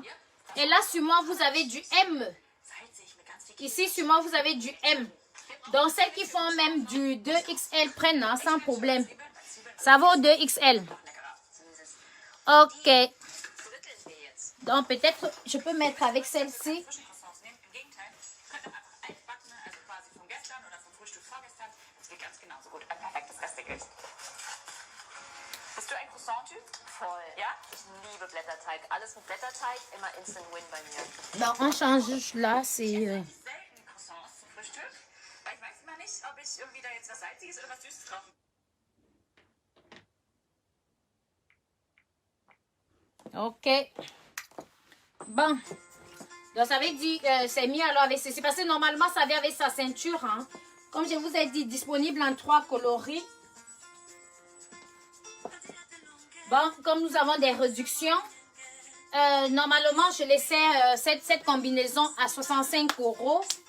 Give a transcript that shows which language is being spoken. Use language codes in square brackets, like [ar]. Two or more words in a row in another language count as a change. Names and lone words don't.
[fr] Et là, sur moi, vous avez du M. Ici, sur moi, vous avez du M. Donc, celles qui font même du 2XL prennent, hein, sans problème. Ça vaut 2XL. Ok. Donc, peut-être, je peux mettre avec celle-ci. [de] Bist du ein Croissant-Typ? Voll. Ja? Ich liebe Blätterteig. Alles mit Blätterteig, immer [en] Instant Win [de] bei mir. [fr] Donc, on change là, c'est... [de] Selten Croissants zum Frühstück, weil ich weiß immer nicht, ob ich irgendwie da jetzt was Salziges oder was Süßes drauf. [fr] Ok. Bon. Donc, ça veut dire c'est mis alors avec ceci. Parce que normalement, ça vient avec sa ceinture. Hein. Comme je vous ai dit, disponible en 3 coloris. Bon, comme nous avons des réductions, normalement, je laissais cette combinaison à 65 €.